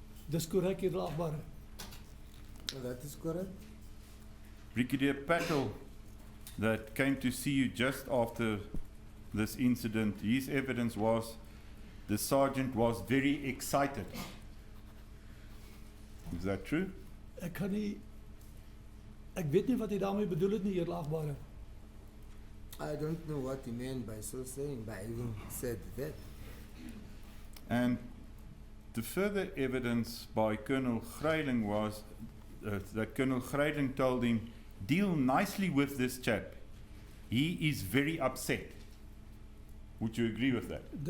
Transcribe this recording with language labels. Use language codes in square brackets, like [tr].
[af] Dis korrek, edelagbare. [en] That is correct. Brigadier Patel, that came to see you just after this incident, his evidence was the sergeant was very excited. Is that true? [af] Ek weet nie wat hy daarmee bedoel het nie, edelagbare. [en] I don't know what he meant by so saying, by having said that. And the further evidence by Colonel Greiling was that Colonel Greiling told him, deal nicely with this chap. He is very upset. Would you agree with that?